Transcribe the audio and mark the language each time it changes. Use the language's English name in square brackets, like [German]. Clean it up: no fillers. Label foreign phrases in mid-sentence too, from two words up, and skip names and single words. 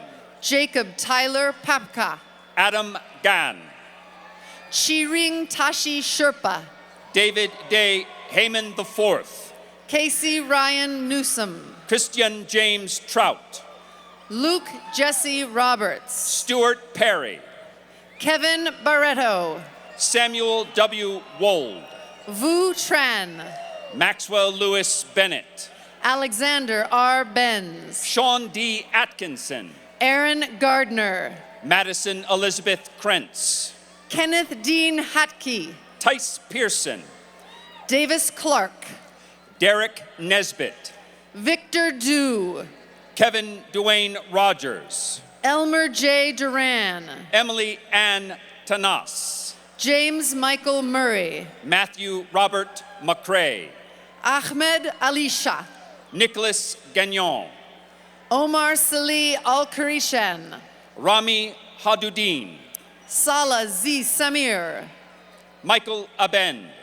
[English] Jacob Tyler Papka, Adam Gann, Chiring Tashi Sherpa, David Day Heyman IV, Casey Ryan Newsom, Christian James Trout, Luke Jesse Roberts, Stuart Perry, Kevin Barreto, Samuel W. Wold, Vu Tran, Maxwell Lewis Bennett, Alexander R. Benz, Sean D. Atkinson, Aaron Gardner, Madison Elizabeth Krentz, Kenneth Dean Hatke, Tice Pearson, Davis Clark, Derek Nesbitt, Victor Dew, Kevin Duane Rogers, Elmer J. Duran, Emily Ann Tanas, James Michael Murray, Matthew Robert McCrae, Ahmed Alisha, Nicholas Gagnon, Omar Salih Al-Karishan, Rami Haduddin, Salah Z. Samir, Michael Abend,